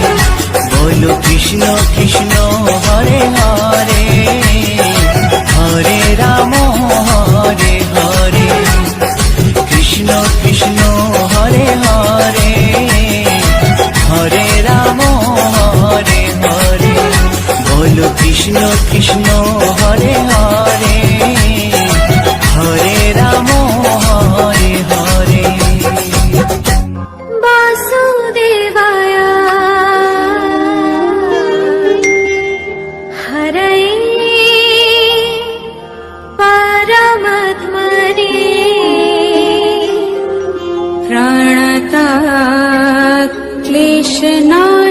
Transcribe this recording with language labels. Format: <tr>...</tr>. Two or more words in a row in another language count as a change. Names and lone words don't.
<bn>বলো কৃষ্ণ কৃষ্ণ হরে হরে, হরে রাম হরে হরে।</bn> <sa>কৃষ্ণ কৃষ্ণ হরে হরে, হরে রাম হরে হরে।</sa> <bn>বলো কৃষ্ণ কৃষ্ণ হরে হরে, হরে রাম হরে হরে।</bn> <sa>वासुदेवाय हरये परमात्मने प्रणता क्लेशना</sa>